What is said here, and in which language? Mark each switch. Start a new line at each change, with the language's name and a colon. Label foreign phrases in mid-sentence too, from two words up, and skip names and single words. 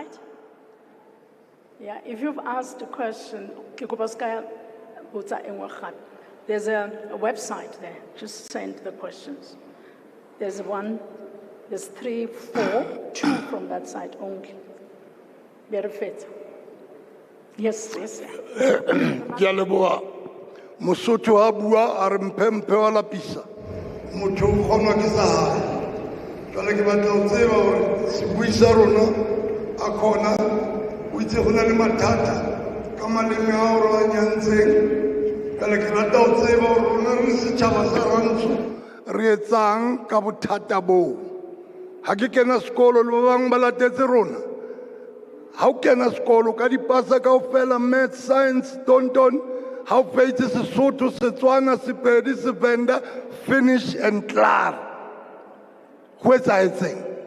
English: Yeah, if you've asked a question, there's a website there. Just send the questions. There's 3, 4, 2 from that side only. Very fit. Yes.
Southern Sotho: Kialeboa. Mosotho a bua a re mpempe wa lapisa. Motho o kgonwa ke sa hae. Jwale ke batla ho tseba hore sebui sa rona a khona o itse ho na le mathata ka maleme a hore a Jansen. Jwale ke rata ho tseba hore rona re setjhaba sa rantsho re etsang ka bothata boo. Ha ke kena sekolo le ba bang ba latetse rona. Ha o kena sekolo ka dipasa kaofela
English: math, science,
Southern Sotho: tonton, ha o feitse Sesotho, Setswana, Sepedi, Sevenda,
English: finish and
Afrikaans: klaar.
Southern Sotho: Ho etsahetseng?